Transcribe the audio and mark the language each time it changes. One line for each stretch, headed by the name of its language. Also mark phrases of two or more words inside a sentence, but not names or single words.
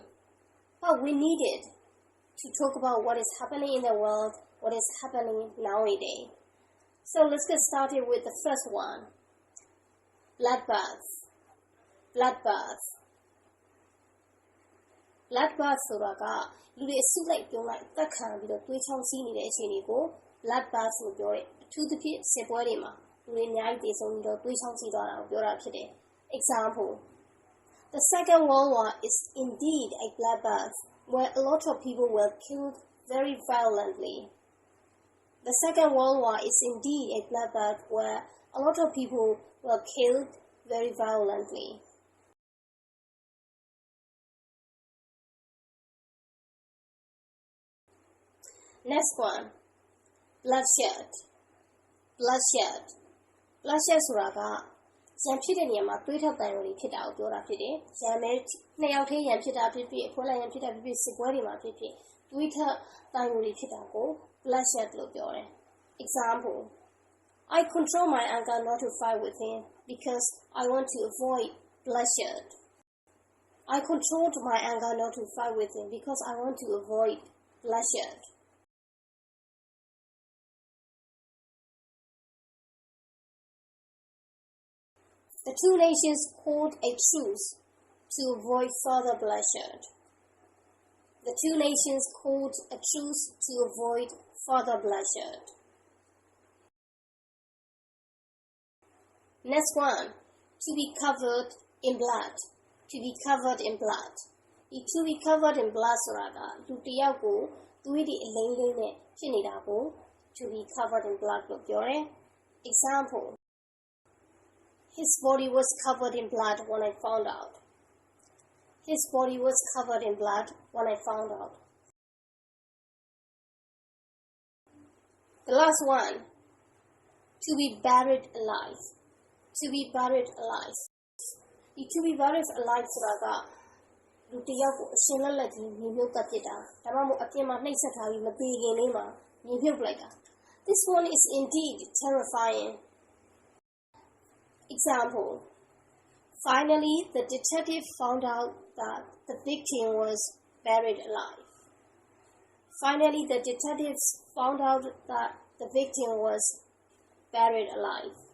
English: But we need it to talk about what is happening in the world, what is happening nowadays. So let's get started with the first one. Bloodbath. Bloodbath.
Burmese: Bloodbath ဆိုတာကလူတွေအစုလိုက်ပြုံးလိုက်တက်ခံပြီးတော့သွေးချောင်းစီးနေတဲ့အခြေအနေကို bloodbath လို့ပြောတယ်။အထူးသဖြင့်စစ်ပွဲတွေမှာလူတွေအများကြီးသေဆုံးပြီးတော့သွေးချောင်းစီးသွားတာကိုပြောတာဖြစ်တယ်။
English: Example: The Second World War is indeed a bloodbath where a lot of people were killed very violently. The Second World War is indeed a bloodbath where a lot of people were killed very violently. Next one, bloodshed. Bloodshed. Bloodshed
Burmese: ဆိုတာကရန်ဖြစ်တဲ့နေရာမှာသွေးထွက်တန်ရုံတွေဖြစ်တာကိုပြောတာဖြစ်တယ်။ရန်မဲနှစ်ယောက်တည်းရန်ဖြစ်တာဖြစ်ဖြစ်အဖွဲ့လိုက်ရန်ဖြစ်တာဖြစ်ဖြစ်စစ်ပွဲတွေမှာဖြစ်ဖြစ်သွေးထွက်တန်ရုံတွေဖြစ်တာကို bloodshed လို့ပြောတယ်။
English: Example: I control my anger not to fight with him because I want to avoid bloodshed. I controlled my anger not to fight with him because I want to avoid bloodshed. The two nations called a truce to avoid further bloodshed. The two nations called a truce to avoid further bloodshed. Next one, to be covered in blood. To be covered in blood. To be covered in blood
Burmese: ဆိုတာကလူတစ်ယောက်ကိုသွေးတွေအလိမ့်လိမ့်နဲ့ဖြစ်နေတာကို
English: to be covered in blood
Burmese: လို့ပြောတယ်။
English: Example: His body was covered in blood when I found out. His body was covered in blood when I found out. The last one, to be buried alive. To be buried alive. To be buried alive
Burmese: ဆိုတာကလူတစ်ယောက်ကိုအရှင်လက်လက်ကြီးမြေမြုပ်တက်ပစ်တာဒါမှမဟုတ်အပြင်မှာနှိပ်စက်ထားပြီးမသေခင်လေးမှာမြေမြုပ်လိုက်တာ
English: This one is indeed terrifying. Example: Finally, the detective found out that the victim was buried alive. Finally, the detectives found out that the victim was buried alive.